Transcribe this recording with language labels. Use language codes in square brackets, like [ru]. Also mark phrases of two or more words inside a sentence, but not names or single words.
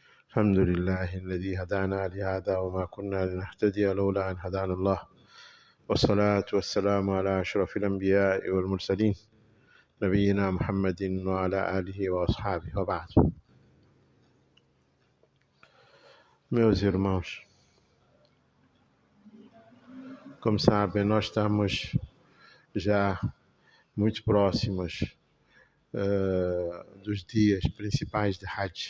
[ar] الحمد لله الذي هدانا لهذا وما كنا لنهتدي لولا أن هدانا الله، والصلاة والسلام على أشرف الأنبياء والمرسلين نبينا محمد وعلى آله وأصحابه وبعد. [pt] Meus irmãos, como sabem, nós estamos já muito próximos dos dias principais de Hajj.